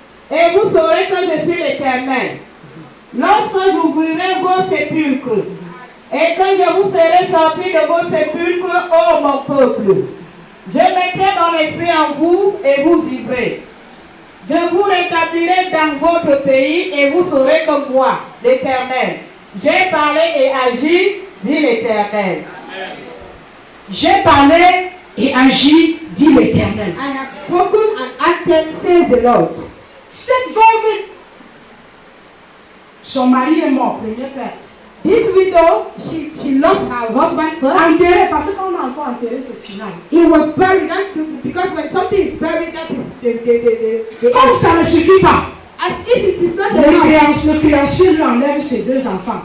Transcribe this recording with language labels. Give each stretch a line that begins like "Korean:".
French: Et vous saurez que je suis l'Éternel. Lorsque j'ouvrirai vos sépulcres, et que je vous ferai sortir de vos sépulcres, ô mon peuple, je mettrai mon esprit en vous et vous vivrez. Je vous rétablirai dans votre pays et vous saurez que moi, l'Éternel, j'ai parlé et agi, dit l'Éternel. J'ai parlé et agi, dit l'Éternel.
English: I have spoken and acted, says the Lord.
French: Cette veuve, son mari est mort, première perte.
English: This widow, she lost her husband first.
French: Enterré, parce que quand on a encore enterré, c'est final.
English: He was buried, because when something is buried, that is the
French: Comme ça ne suffit pas,
English: as if it is not enough.
French: le créancier lui enlève ses deux enfants.